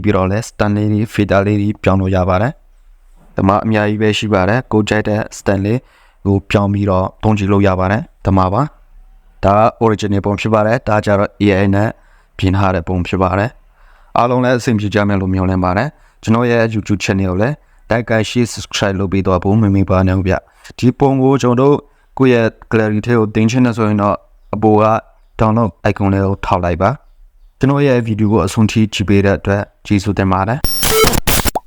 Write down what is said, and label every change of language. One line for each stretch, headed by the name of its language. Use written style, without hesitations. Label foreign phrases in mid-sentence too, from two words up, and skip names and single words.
Burmese: ပြီးတော့လဲ stand လေး filter လေးပြောင်းလို့ရပါတယ်ဒီမှာအများကြီးပဲရှိပါတယ်ကိုကြိုက်တဲ့ stand လေးကိုပြော င်းပြီးတော့သုံးကြည့်လို့ရပါတယ်ဒီမှာပါဒါက original ပုံဖြစ်ပါတယ်ဒါကြတော့ AI နဲ့ပြင်ထားတဲ့ပုံဖြစ်ပါတယ်အားလုံးလည်းအဆင်ပြေကြမယ်လို့မျှော်လင့်ပါတယ်ကျွန်တော်ရဲ့
English: YouTube channel
Burmese: ကိုလည်း
English: like and share subscribe
Burmese: လုပ်ပေးတော့ဖို့မမေ့ပါနဲ့ဗျဒီပုံကိုကျွန်တော်တို့ကိုယ့်ရဲ့ gallery ထဲကိုတင်ချင်တယ်ဆိုရင်တော့အပေါ်က
English: download icon
Burmese: လေးကိုထောက်လိုက်ပါကျွန်တော်ရဲ့ video ကိုအဆုံးထိကြည့်ပေးတဲ့အတွက်ကျေးဇူးတင်ပါတယ်